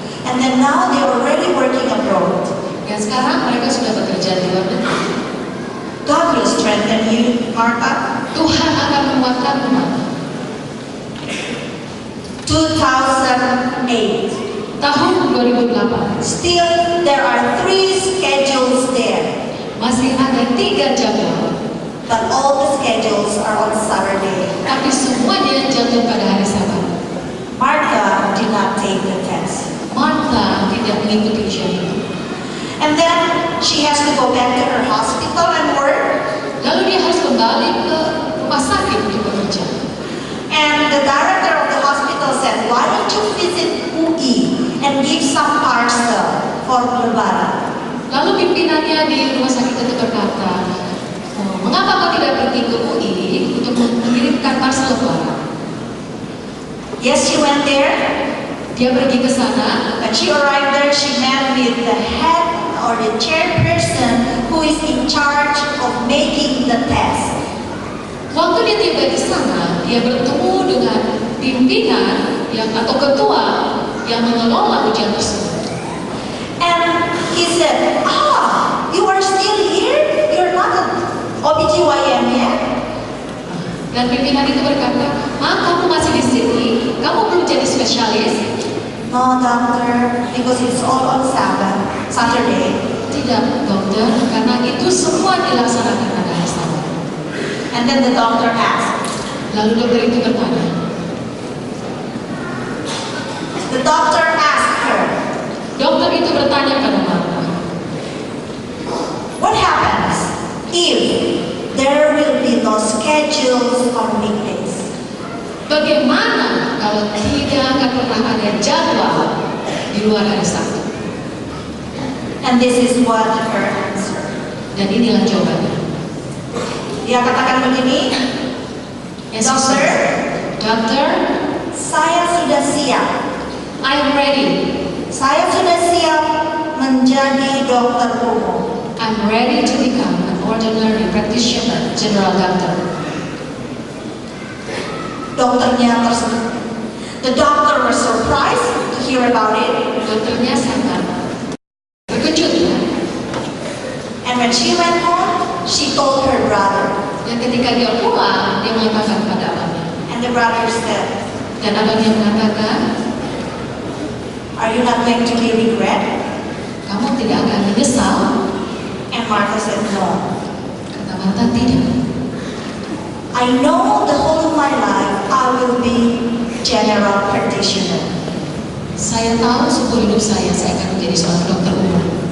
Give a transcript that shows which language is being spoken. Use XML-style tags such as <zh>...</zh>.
<en>And then now they're already working abroad.</en> <id>Dan sekarang mereka sudah bekerja di luar negeri.</id> <en>God will strengthen you, Martha.</en> <id>Tuhan akan menguatkanmu, Martha.</id> <en>2008.</en> <id>Tahun 2008</id> <en>Still, there are 3 schedules there.</en> <id>masih ada 3 jadwal,</id> <en>But all the schedules are on Saturday.</en> <id>tapi semuanya jatuh pada hari Sabat.</id> <en>Martha did not take the test.</en> <id>Martha tidak mengikuti ujian itu.</id> <en>And then she has to go back to her hospital and work.</en> <id>Lalu dia harus kembali ke rumah sakit untuk bekerja.</id> <en>And the director of the hospital said, why don't you visit UI and give some parcel for Lebaran?</en> <id>Lalu pimpinannya di rumah sakit itu berkata, mengapa kau tidak pergi ke UI untuk mengirimkan parcel lebaran?</id> <en>Yes, she went there.</en> <id>Dia pergi ke sana.</id> <en>When she arrived there, she met with the head or the chairperson who is in charge of making the test.</en> <id>Waktu dia tiba di sana, dia bertemu dengan pimpinan atau ketua yang mengelola ujian tersebut.</id> <en>And he said, you are still here? You're not an OBGYN yet?</en> <id>Dan pimpinan itu berkata, kamu masih di sini? Kamu belum jadi spesialis?</id> <en>No, doctor, because it's all on Sabbath, Saturday.</en> <id>Tidak, dokter, karena itu semua dilaksanakan pada hari Sabat.</id> <en>And then the doctor asked.</en> <id>Lalu dokter itu bertanya.</id> <en>The doctor asked her,</en> <id>Dokter itu bertanya pada Martha,</id> <en>what happens if there will be no schedules on weekdays?</en> <id>bagaimana kalau tidak akan pernah ada jadwal di luar hari Sabtu?</id> <en>And this is what her answer.</en> <id>Dan inilah jawabannya. Dia katakan begini, dokter, Dokter, saya sudah siap.</id> <en>I'm ready.</en> <id>Saya sudah siap menjadi dokter umum.</id> <en>I'm ready to become an ordinary practitioner, general doctor.</en> <id>Dokternya tersebut.</id> <en>The doctor was surprised to hear about it.</en> <id>Dokternya sangat terkejut ya.</id> <en>And when she went home, she told her brother.</en> <id>Dan ketika dia pulang, dia mengatakan pada abangnya.</id> <en>And the brother said,</en> <id>Dan abangnya mengatakan,</id> <en>are you not going to be regret?</en> <id>kamu tidak akan menyesal?</id> <en>And Martha said, no.</en> <id>Kata Martha, tidak.</id> <en>I know the whole of my life I will be general practitioner.</en> <id>Saya tahu seumur hidup saya akan menjadi seorang dokter umum.</id>